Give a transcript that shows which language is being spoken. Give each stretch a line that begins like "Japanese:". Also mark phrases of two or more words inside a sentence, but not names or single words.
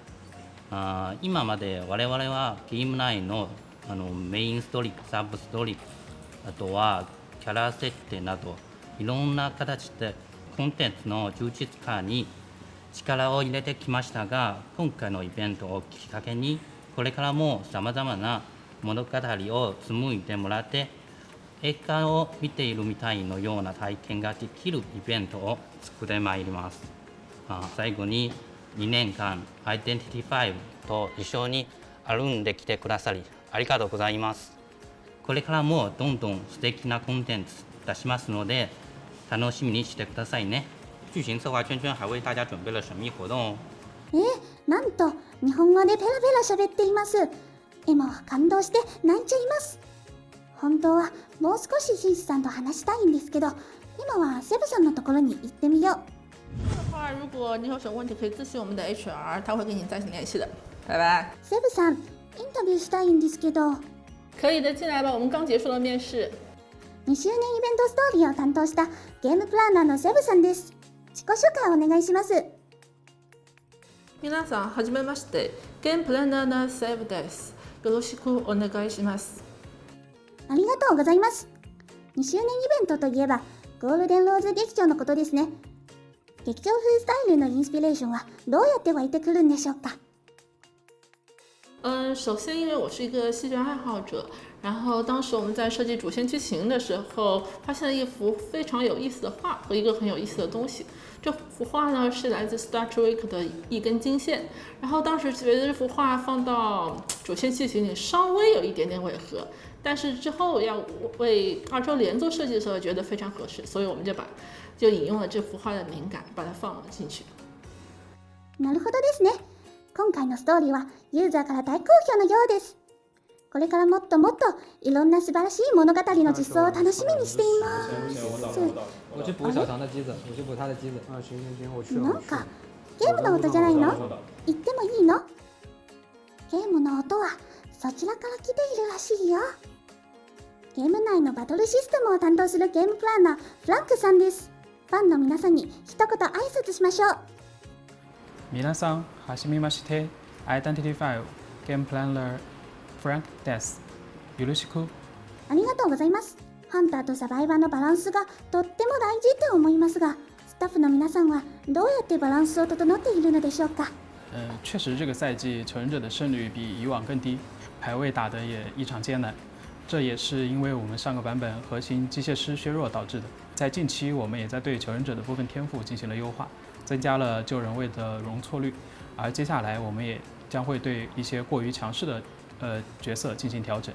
Japanese: 今まで我々はゲーム内のメインストーリー、サブストーリー、あとはキャラ設定などいろんな形でコンテンツの充実化に力を入れてきましたが、今回のイベントをきっかけにこれからもさまざまな物語を紡いでもらって、映画を見ているみたいのような体験ができるイベントを作ってまいります。最後に2年間アイデンティティ5と一緒に歩んできてくださりありがとうございます。これからもどんどん素敵なコンテンツ出しますので楽しみにしてくださいね。
Chinese: 剧情策划圈圈还为大家准备了神秘活动哦。
Japanese: なんと日本語でペラペラ喋っています。 エマは感動して泣いちゃいます。本当はもう少しシンジさんと話したいんですけど、今はセブさんのところに行ってみよう。
Chinese: 的话，如果你有什么问题，可以咨询我们的 HR，他会跟你再联系的。拜拜。
Japanese: セブさん、インタビューしたいんですけど。
Chinese: 可以的，进来吧，我们刚结束了面试。
Japanese: 2周年イベントストーリーを担当したゲームプランナーのセブさんです。自己紹介をお願いします。皆さん、はじめまして。ゲームプランナーのセブです。よろしくお願いします。ありがとうございます。2周年イベントといえばゴールデンローズ劇場のことですね。劇場風スタイルのインスピレーションはどうやって湧いてくるんでしょうか。
Chinese: 首先因为我是一个戏剧爱好者，然后当时我们在设计主线剧情的时候，发现了一幅非常有意思的画和一个很有意思的东西。这幅画呢是来自 Star Trek 的一根金线，然后当时觉得这幅画放到主线剧情里稍微有一点点违和，但是之后要为2周年做设计的时候觉得非常合适，所以我们就引用了这幅画的灵感，把它放了进去。
Japanese: なるほどですね。今回のストーリーはユーザーから大好評のようです。これからもっともっといろんな素晴らしい物語の実装を楽しみにしています。
Chinese: 我去补小唐的机子，我去补他的机子。啊，行，我去了。
Japanese: なんかゲームの音じゃないの？言ってもいいの？ゲームの音はそちらから来ているらしいよ。ゲーム内のバトルシステムを担当するゲームプランナーフランクさんです。ファンの皆さんに一言挨拶しましょう。皆さん、はじめまして。Identify
English: Game Planner
Japanese: Frank です。よろしく。ありがとうございます。ハンターとサバイバーのバランスがとっても大事って思いますが、スタッフの皆さんはどうやってバランスを整っているのでしょうか。
Chinese: 确实这个赛季求人者的胜率比以往更低，排位打得也异常艰难。这也是因为我们上个版本核心机械师削弱导致的。在近期，我们也在对求人者的部分天赋进行了优化，增加了救人位的容错率。而接下来，我们也将会对一些过于强势的角色进行调整。